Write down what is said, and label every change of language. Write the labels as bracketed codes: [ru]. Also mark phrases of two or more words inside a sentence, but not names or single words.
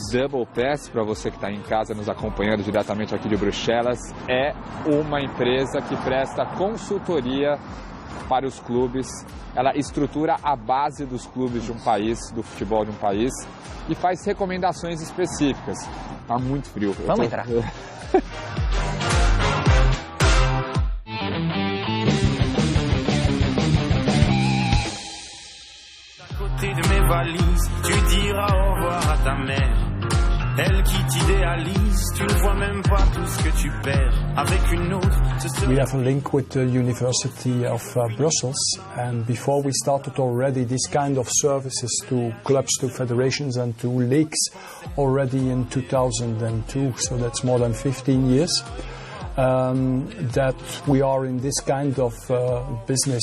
[pt] Double Pass, para você que está em casa nos acompanhando diretamente aqui de Bruxelas, é uma empresa que presta consultoria para os clubes. Ela estrutura a base dos clubes de um país, do futebol de um país, e faz recomendações específicas. Tá muito frio. Vamos entrar. [fr] De mes valises, tu diras au revoir à ta mère. Elle qui t'idéalise, tu ne vois même pas tout ce que tu perds. Avec une autre, [en] We have a link with the University of Brussels, and before we started already this kind of services to clubs, to federations and to leagues already in 2002, so that's more than 15 years. That we are in this kind of business.